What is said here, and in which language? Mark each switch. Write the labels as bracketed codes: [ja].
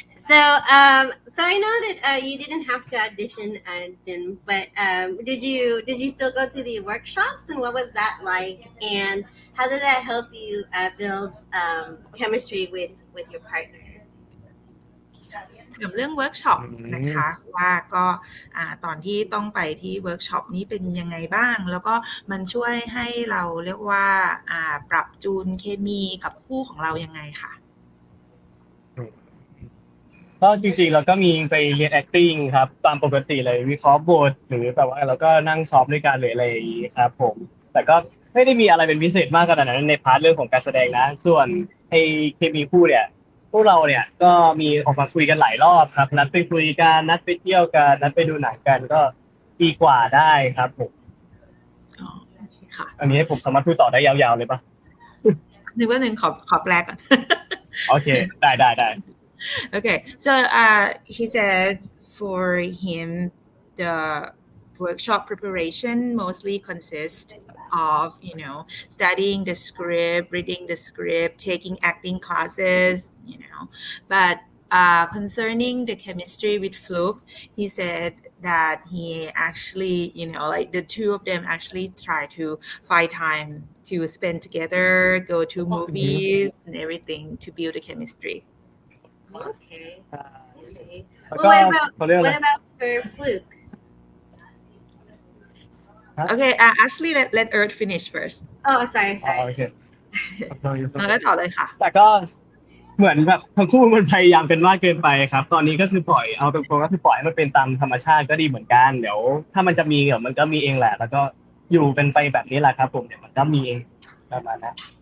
[en] So I know that you didn't have to audition, then, but did you still go to the workshops, and what was that like, and how did that help you build chemistry with your partner? [th] ถามเรื่องเวิร์กช็อปนะคะว่าก็ตอนที่ต้องไปที่เวิร์กช็อปนี้เป็นยังไงบ้างแล้วก็มันช่วยให้เราเรียกว่าปรับจูนเคมีกับคู่ของเรายังไงค่ะ ก็จริงๆเราก็มีไปเรียน acting ครับตามปกติเลยวิเคราะห์บทหรือแบบว่าเราก็นั่งซ้อมด้วยกันหรืออะไรอย่างนี้ครับผมแต่ก็ไม่ได้มีอะไรเป็นพิเศษมากขนาดนั้นในพาร์ทเรื่องของการแสดงนะส่วนไอ้เคมีคู่เนี่ยพวกเราเนี่ยก็มีออกมาคุยกันหลายรอบครับนัดไปคุยกันนัดไปเที่ยวกันนัดไปดูหนังกันก็ปีกว่าได้ครับผมอันนี้ผมสามารถพูดต่อได้ยาวๆเลยปะ นึกว่าหนึ่งขอแปลก่อน โอเคได้ [en] Okay, so he said for him the workshop preparation mostly consists of studying the script, reading the script, taking acting classes, but concerning the chemistry with Fluk, he said that he actually like the two of them actually try to find time to spend together, go to movies and everything to build the chemistry. Okay. Well, what about for Fluk? Okay, actually let Earth finish first. Oh, sorry. [th] โอเค แล้วต่อเลยค่ะ แต่ก็เหมือนแบบทั้งคู่มันพยายามกันมากเกินไปครับตอนนี้ก็คือปล่อยเอาตรงๆก็คือปล่อยให้มันเป็นตามธรรมชาติก็ดีเหมือนกันเดี๋ยวถ้ามันจะมีเดี๋ยวมันก็มีเองแหละแล้วก็อยู่เป็นไปแบบนี้แหละครับผมเดี๋ยวมันก็มีเองประมาณนั้น